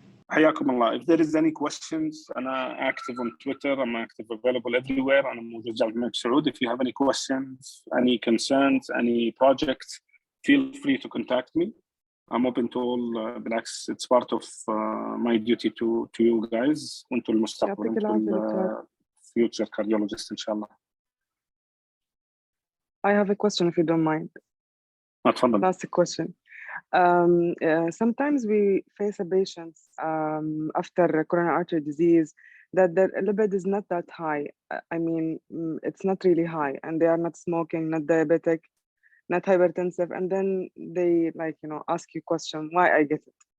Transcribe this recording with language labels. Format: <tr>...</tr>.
<ar>حياكم الله.</ar> <en>If there is any questions, أنا active on Twitter. I'm active, available everywhere.</en> <ar>أنا موجود جامعة سعود.</ar> <en>If you have any questions, any concerns, any projects, feel free to contact me. I'm open to all. بالعكس, it's part of my duty to you guys.</en> <ar>وأنتم المستقبل. أنتم</ar> <en>future cardiologists</en> <ar>إن شاء الله.</ar> <en>I have a question if you don't mind.</en> <ar>تفضل.</ar> <en>That's the question. Sometimes we face a patient after coronary artery disease that their lipid is not that high. I mean, it's not really high, and they are not smoking, not diabetic, not hypertensive, and then they ask you question why I get it.</en>